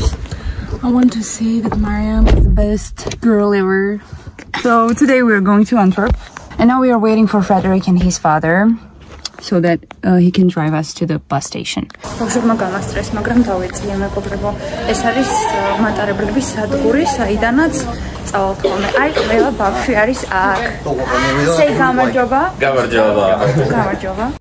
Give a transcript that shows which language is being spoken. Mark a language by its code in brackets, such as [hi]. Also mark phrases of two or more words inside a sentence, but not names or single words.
[en] I want to say that Mariam is the best girl ever. So today we are going to Antwerp, and now we are waiting for Frederick and his father, so that he can drive us to the bus station. [ka] ბავშვებმა გამასტრეს, მაგრამ დავეწიე მეგობრებო. ეს არის მატარებლების სადგური, საიდანაც წავალთ ხოლმე. აი, ყველა ბავშვი არის აქ. Say გამარჯობა. Გამარჯობა. გამარჯობა.